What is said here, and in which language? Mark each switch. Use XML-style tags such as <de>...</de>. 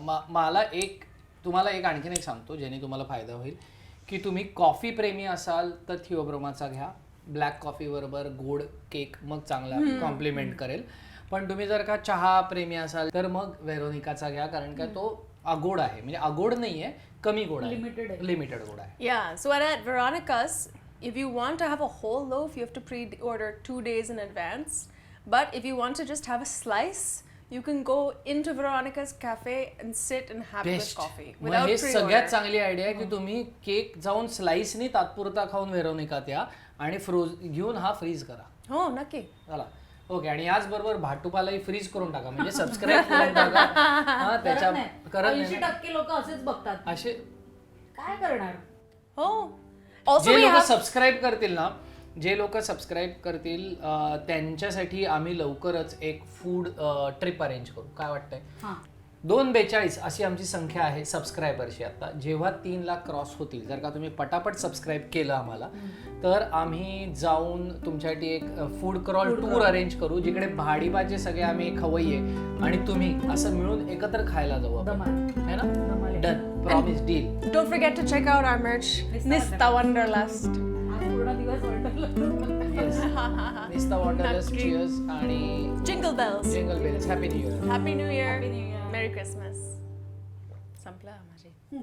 <mr>मला तुम्हाला आणखीन एक सांगतो ज्याने तुम्हाला फायदा होईल की तुम्ही कॉफी प्रेमी असाल तर थियो ब्रह्माचा घ्या. ब्लॅक कॉफी बरोबर गोड केक मग चांगला कॉम्प्लिमेंट करेल. पण तुम्ही जर का चहा प्रेमी असाल तर मग वेरोनिकाचा घ्या कारण का तो अगोड आहे. म्हणजे अगोड नाहीये, कमी गोड आहे, लिमिटेड गोड आहे.</mr> <en>Yeah, so at Veronica's, if you want to have a whole loaf, you have to pre-order 2 days in advance. But if you want to just have a slice, you can go into Veronica's cafe and sit and have this coffee without हे pre-order.</en> <mr>सगळ्यात चांगली idea आहे की तुम्ही cake जाऊन स्लाइसनी तात्पुरता खाऊन वेरोनिकात या आणि घेऊन हा फ्रीज करा. हो नक्की. चला ओके. आणि याचबरोबर भाटुपालाही फ्रीज करून टाका म्हणजे सबस्क्राईब करून टाका. हा त्याच्या करत 80% लोक असेच बघतात. असे काय करणार. हो. Also जे</mr> <en>we</en> <mr>लोक</mr> <en>have</en> <mr>सबस्क्राईब करतील ना, जे लोक सबस्क्राईब करतील त्यांच्यासाठी आम्ही लवकरच एक फूड ट्रिप अरेंज करू. काय वाटतंय? 242 अशी आमची संख्या आहे सबस्क्रायबरची आता. जेव्हा 3 लाख क्रॉस होतील, जर का तुम्ही पटापट सबस्क्राईब केलं आम्हाला तर आम्ही जाऊन तुमच्यासाठी एक फूड क्रॉल टूर अरेंज करू जिकडे भाडीपाचे सगळे आम्ही खवय्ये आणि तुम्ही असं मिळून एकत्र खायला जाऊ आपण. है ना. Done. Promise deal.</mr> <en>don't forget to check out our merch Nista Wanderlust.</en> <mr>पूर्ण दिवस निस्ता वॉन्डरलस्ट. चिअर्स आणि</mr> <en>Jingle bells. Jingle bells. Happy new year. Happy New Year. Merry Christmas. संपला माझे.</en>